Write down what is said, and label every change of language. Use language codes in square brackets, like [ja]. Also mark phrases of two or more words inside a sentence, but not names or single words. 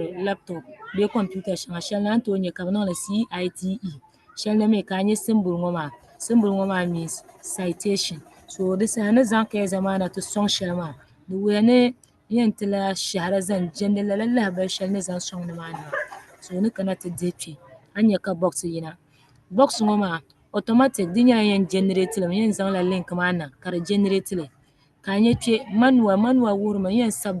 [dag] laptop bee kompiuta shɛŋa shɛli ni a ni tooi nya ka bi niŋ li CITE shɛli ni mi ka a nya simbuli ŋɔ maa [en] means citation [dag] so di saha ni zaŋ ka ya zamaana ti sɔŋ shɛli maa di wuya ni yɛn ti la shahara zaŋ jɛndi lala lahabali shɛli ni zaŋ sɔŋ ni maa ni maa so ni kana ti dihi kpe a nya ka box yina box ŋɔ maa automatic di nyɛla yɛn generate li mi yɛn zaŋla link maa niŋ ka di generate li ka a nya kpe manual wuhirimi n yɛn sabi